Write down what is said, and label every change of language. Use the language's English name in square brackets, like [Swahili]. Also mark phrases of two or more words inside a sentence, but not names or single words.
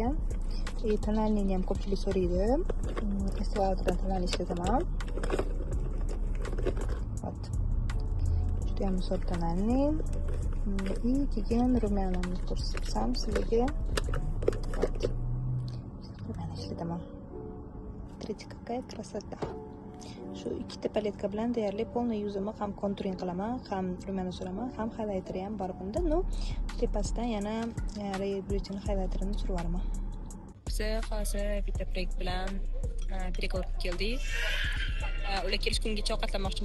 [Uzbek] Tonalniyni ham ko'pchilik so'raydi. Estee Lauder'dan tonalni ishlataman. Вот. Judayam zo'r tonalni. И keyin rumyanamni ko'rsatsam sizlarga. Вот. Rumyana ishlataman. [Russian] Смотрите, какая красота. [Uzbek] Shu ikkita paletka bilan deyarli полный yuzimni ham konturing qilaman, ham rumyana suraman, ham highlighteri ham bor bunda. No, tepasidan yana Ray Beauty'ning highlighterini surib yuboraman. Biz hozir bitta proyekt bilan переговорga keldik. Ular kelish kunigacha ovqatlanmoqchimiz.